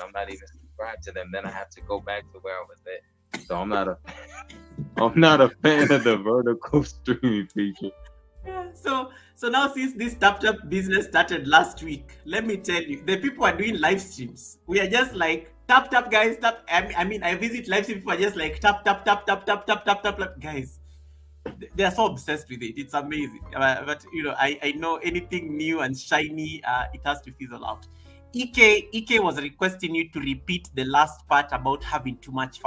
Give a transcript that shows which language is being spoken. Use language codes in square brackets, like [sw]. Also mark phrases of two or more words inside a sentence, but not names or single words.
[en] I'm not even subscribed to them. Then I have to go back to where I was at. So I'm not a fan of the vertical streaming feature. Yeah. So now, since this tap tap business started last week, let me tell you, the people are doing live streams. We are just like tap tap, guys, tap. I mean, I visit live stream, people are just like tap tap tap tap tap tap tap tap tap. Guys, they are so obsessed with it. It's amazing. But I know anything new and shiny, it has to fizzle out. Ike was requesting you to repeat the last part about having too much fun.